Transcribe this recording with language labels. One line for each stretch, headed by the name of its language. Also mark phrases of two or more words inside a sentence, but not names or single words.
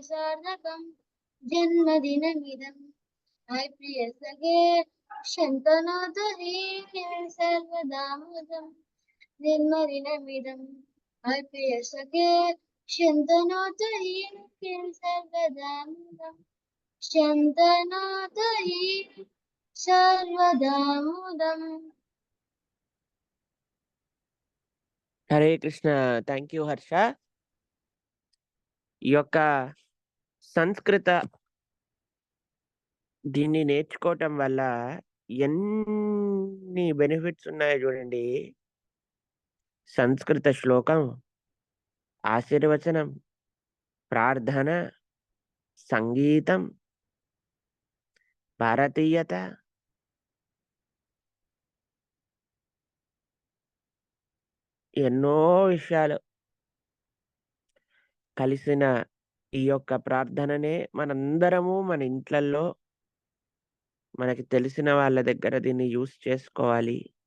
Sanskrit: सार्थकम् जन्मदिनमिदम् प्रिय सखे शन्तनोतु हि सर्वदा मुदम् जन्मदिनमिदम् प्रिय सखे शन्तनोतु हि सर्वदा मुदम् शन्तनोतु हि सर्वदा मुदम् హరే కృష్ణ.
English: thank you హర్ష.
Telugu: ఈ యొక్క సంస్కృత దీన్ని నేర్చుకోవటం వల్ల ఎన్ని బెనిఫిట్స్ ఉన్నాయో చూడండి. సంస్కృత శ్లోకం, ఆశీర్వచనం, ప్రార్థన, సంగీతం, భారతీయత, ఎన్నో విషయాలు కలిసిన ఈ యొక్క ప్రార్థననే మనందరము మన ఇంట్లల్లో మనకి తెలిసిన వాళ్ళ దగ్గర దీన్ని యూస్ చేసుకోవాలి.